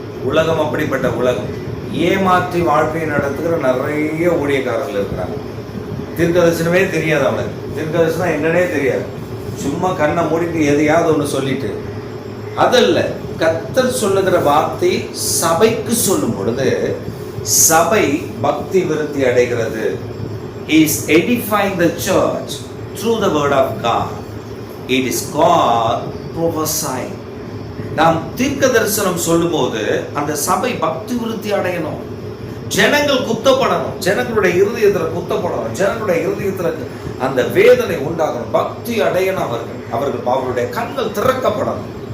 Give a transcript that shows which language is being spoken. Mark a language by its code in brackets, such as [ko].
[ta] உலகம் அப்படிப்பட்ட உலகம். ஏமாற்றி வாழ்க்கையை நடத்துகிற நிறைய ஊழியக்காரர்கள் இருக்கிறாங்க. தீர்க்க தரிசனமே தெரியாது அவனுக்கு, தீர்க்க தரிசனம் என்னன்னே தெரியாது. சும்மா கண்ணை மூடிட்டு எதையாவது ஒன்று சொல்லிட்டு, அதல்ல கர்த்தர் சொல்லுகிற வார்த்தை சபைக்கு சொல்லும் பொழுது சபை பக்தி விருத்தி அடைகிறது. [en] He is edifying the church through the word of God. It is called prophesying. [ta] நாம் தீர்க்க தரிசனம் சொல்லும் போது அந்த சபை பக்தி விருத்தி அடையணும். ஜனங்கள் குத்தப்படணும், ஜனங்களுடைய இருதயத்துல குத்தப்படணும், ஜனங்களுடைய இருதயத்துல அந்த வேதனை உண்டாகணும், பக்தி அடையணும், அவருடைய கண்கள் திறக்கப்படணும்.